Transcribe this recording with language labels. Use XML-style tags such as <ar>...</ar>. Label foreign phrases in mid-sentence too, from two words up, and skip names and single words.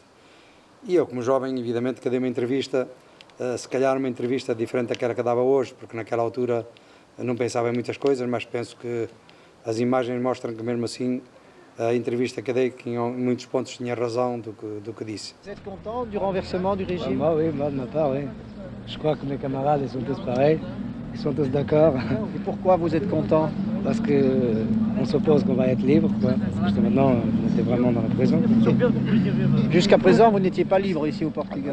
<pt>E eu, como jovem, evidentemente que dei uma entrevista, se calhar uma entrevista diferente daquela que dava hoje, porque naquela altura não pensava em muitas coisas, mas penso que as imagens mostram que mesmo assim a entrevista que dei, que em muitos pontos tinha razão do que disse.</pt> <fr>Vous êtes content du renversement du régime? Moi, oui, moi de ma part, oui. Je crois que mes camarades, ils sont tous pareils, ils sont tous d'accord. Et pourquoi vous êtes content? Parce qu'on suppose qu'on va être libre, quoi. Parce que maintenant, on était vraiment dans la prison. Jusqu'à présent, vous n'étiez pas libre ici au Portugal.</fr>